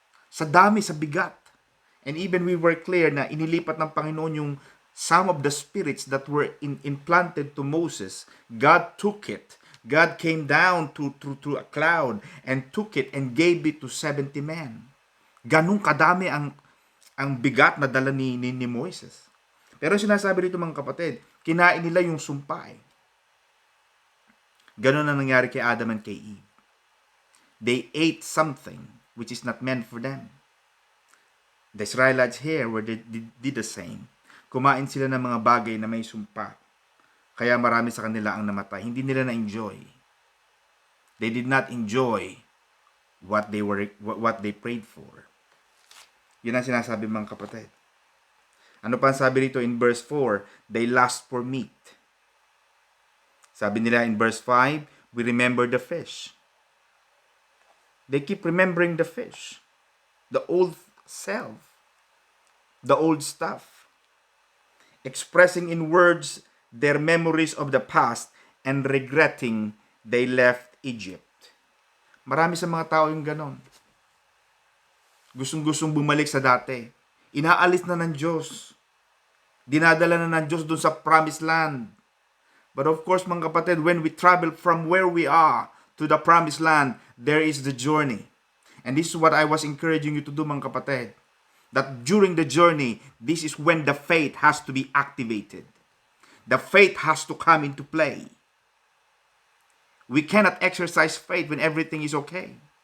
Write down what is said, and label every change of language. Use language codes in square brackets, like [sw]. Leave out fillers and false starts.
[tl] Sa dami, sa bigat. [en] And even we were clear [tl] na inilipat ng Panginoon yung [en] some of the spirits that were implanted to Moses. God took it. God came down to a cloud and took it and gave it to 70 men. [tl] Ganun kadami ang bigat na dala ni Moses. Pero sinasabi dito mga kapatid, kinain nila yung sumpa eh. Ganun ang nangyari kay Adam and kay Eve. [en] They ate something which is not meant for them. The Israelites here did the same. [tl] Kumain sila ng mga bagay na may sumpa. Kaya marami sa kanila ang namatay. Hindi nila na-enjoy. [en] They did not enjoy what they prayed for. [tl] Yun ang sinasabi mga kapatid. Ano pa ang sabi rito [en] in verse 4? They lust for meat. [tl] Sabi nila [en] in verse 5, we remember the fish. They keep remembering the fish. The old self. The old stuff. Expressing in words their memories of the past and regretting they left Egypt. [tl] Marami sa mga tao yung ganon. Gustong-gustong bumalik sa dati. Inaalis na ng Diyos. Dinadala na ng Diyos dun sa promised land. [en] But of course, [tl] mga kapatid, [en] when we travel from where we are to the promised land, there is the journey. And this is what I was encouraging you to do, [tl] mga kapatid. [en] That during the journey, this is when the faith has to be activated. The faith has to come into play. We cannot exercise faith when everything is okay.